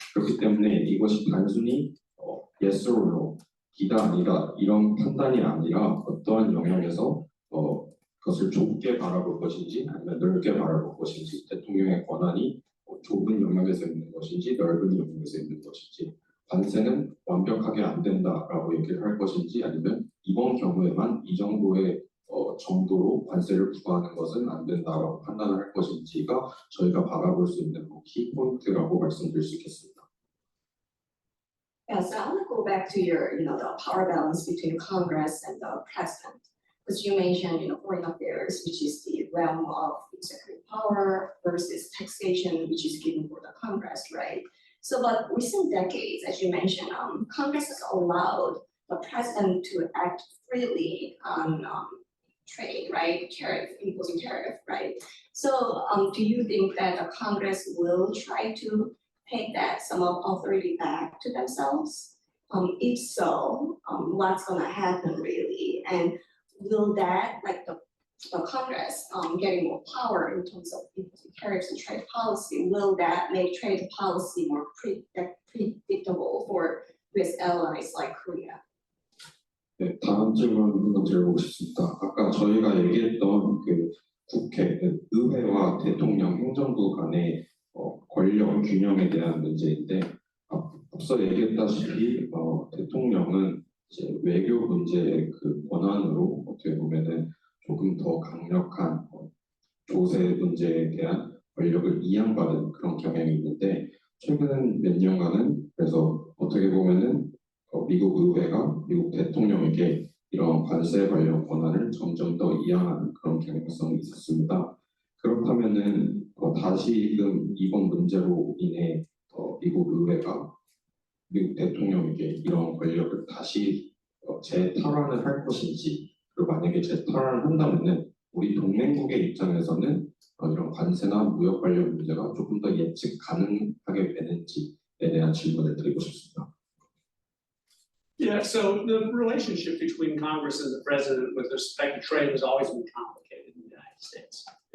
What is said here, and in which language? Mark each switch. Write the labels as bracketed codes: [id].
[ko] 그렇기 때문에 이것이 단순히 [en] yes or no, [ko] 기다 아니다 이런 판단이 아니라 어떠한 영역에서 그것을 좁게 바라볼 것인지 아니면 넓게 바라볼 것인지, 대통령의 권한이 좁은 영역에서 있는 것인지 넓은 영역에서 있는 것인지, 관세는 완벽하게 안 된다라고 얘기를 할 것인지 아니면 이번 경우에만 이 정도의 정도로 관세를 부과하는 것은 안 된다라고 판단을 할 것인지가 저희가 바라볼 수 있는 키포인트라고 말씀드릴 수 있겠습니다. [en] Yeah, so I want to go back to your, the power balance between Congress and the president. Because you mentioned, foreign affairs, which is the realm of executive power, versus taxation, which is given for the Congress, right? So, but recent decades, as you mentioned, Congress has allowed the president to act freely on trade, right? Imposing tariff, right? So, do you think that the Congress will try to take that some of authority back to themselves? If so, what's going to happen really? And will that, like the Congress getting more power in terms of imposing tariffs and trade policy, will that make trade policy more predictable for US allies like Korea? [ko] 네, 다음 질문 한번 드려보고 싶습니다. 아까 저희가 얘기했던 그 국회, 의회와 대통령, 행정부 간의 권력 균형에 대한 문제인데, 앞서 얘기했다시피 대통령은 이제 외교 문제의 그 권한으로 어떻게 보면은 조금 더 강력한 조세 문제에 대한 권력을 이양받은 그런 경향이 있는데, 최근 몇 년간은 그래서 어떻게 보면은 미국 의회가 미국 대통령에게 이런 관세 관련 권한을 점점 더 이양하는 그런 경향성이 있었습니다. 그렇다면은 다시금 이번 문제로 인해 미국 의회가 미국 대통령에게 이런 권력을 다시 재탈환을 할 것인지, 그리고 만약에 재탈환을 한다면은 우리 동맹국의 입장에서는 이런 관세나 무역 관련 문제가 조금 더 예측 가능하게 되는지에 대한 질문을 드리고 싶습니다. [en] Yeah, so the relationship between Congress and the president with respect to trade has always been complicated in the United States.